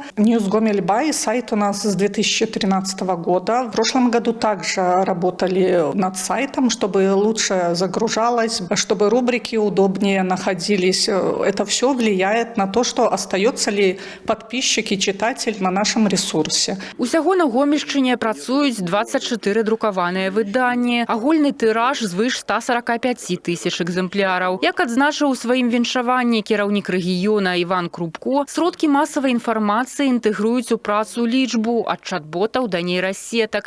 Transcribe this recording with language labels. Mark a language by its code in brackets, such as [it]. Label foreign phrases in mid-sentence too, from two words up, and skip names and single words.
[ru] News Гомель Бай, сайт у нас с 2013 года. В прошлом году также работали над сайтом, чтобы лучше загружалось, чтобы рубрики удобнее находились. Это все влияет на то, что остается ли подписчик и читатель на нашем ресурсе. [be] Усяго на Гомельшчыне працуюць 24 друкаваныя выданні. Агульны тыраж звыш 145 тысяч экземпляраў. Як адзначыў у сваім віншаванні кіраўнік рэгіёна Іван Крупко, сродкі масавай інфармацыі інтэгруюць у працу лічбу ад чат-ботаў да нейрасетак.